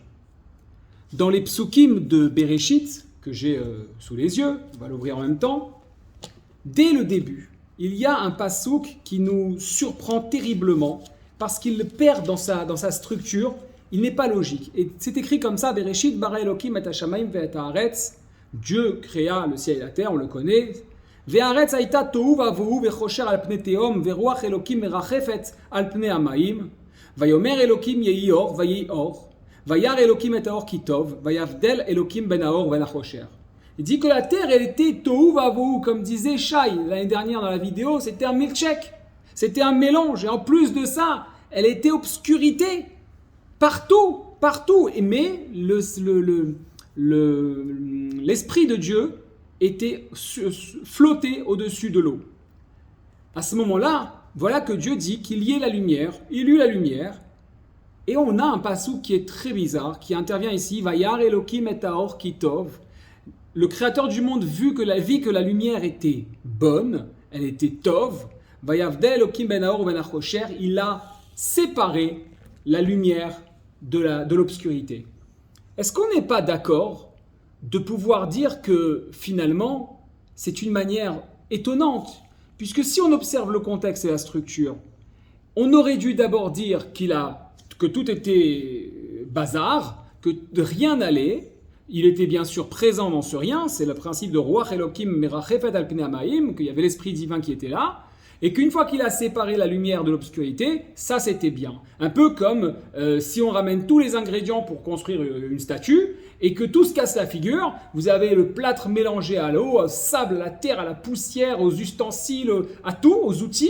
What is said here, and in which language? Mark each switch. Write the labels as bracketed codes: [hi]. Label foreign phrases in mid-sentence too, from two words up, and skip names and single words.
[fr] Dans les psukim de Bereshit, que j'ai sous les yeux, on va l'ouvrir en même temps, dès le début, il y a un pasuk qui nous surprend terriblement parce qu'il le perd dans sa structure, il n'est pas logique. Et c'est écrit comme ça, [he] בראשית ברא אלוקים את השמים ואת הארץ, [fr] Dieu créa le ciel et la terre, on le connaît, [he] והארץ היתה תהו ובהו וחושך על פני תהום ורוח אלוקים מרחפת על פני המים, ויאמר אלוקים יהי אור ויהי אור, וירא אלוקים את האור כי טוב, ויבדל אלוקים בין האור בין החושך. [fr] Il dit que la terre, elle était [he] תהו ובהו, [fr] comme disait Shai l'année dernière dans la vidéo, c'était un milkshake, c'était un mélange, et en plus de ça, elle était obscurité, partout, partout. Mais l'esprit de Dieu était flotté au-dessus de l'eau. À ce moment-là, voilà que Dieu dit qu'il y ait la lumière, il y eut la lumière. Et on a un passouk qui est très bizarre, qui intervient ici. [he] וירא אלוקים את האור כי טוב. [fr] Le créateur du monde vit que la lumière était bonne, elle était tov. [he] ויבדל אלוקים בין האור בין החושך. [fr] Il a séparé la lumière de l'obscurité. Est-ce qu'on n'est pas d'accord de pouvoir dire que finalement, c'est une manière étonnante? Puisque si on observe le contexte et la structure, on aurait dû d'abord dire que tout était bazar, que rien n'allait. Il était bien sûr présent dans ce rien, c'est le principe de [he] רוח אלוקים מרחפת על פני המים, [fr] qu'il y avait l'esprit divin qui était là, et qu'une fois qu'il a séparé la lumière de l'obscurité, ça c'était bien. Un peu comme si on ramène tous les ingrédients pour construire une statue, et que tout se casse la figure, vous avez le plâtre mélangé à l'eau, au sable, à la terre, à la poussière, aux ustensiles, à tout, aux outils.